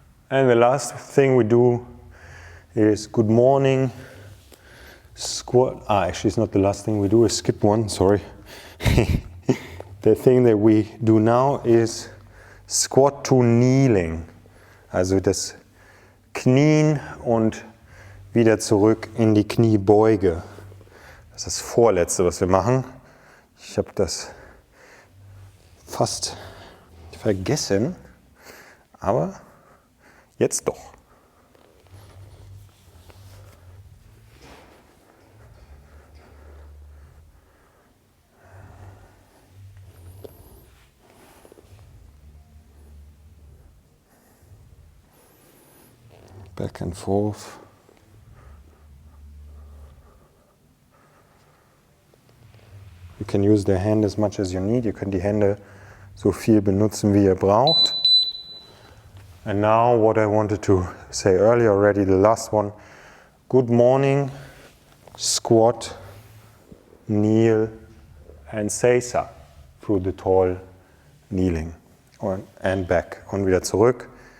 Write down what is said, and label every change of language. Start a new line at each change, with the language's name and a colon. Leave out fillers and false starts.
English: And the last thing we do is good morning, squat. Actually it's not the last thing we do, skip one, sorry. The thing that we do now is squat to kneeling.
German: Also das Knien und wieder zurück in die Kniebeuge. Das ist das Vorletzte, was wir machen. Ich habe das fast vergessen, aber jetzt doch.
English: Back and forth. You can use the hand as much as you need.
German: Ihr könnt die Hände so viel benutzen, wie ihr braucht.
English: And now what I wanted to say earlier already, the last one. Good morning, squat, kneel and seiza through the tall kneeling and back.
German: Und wieder zurück.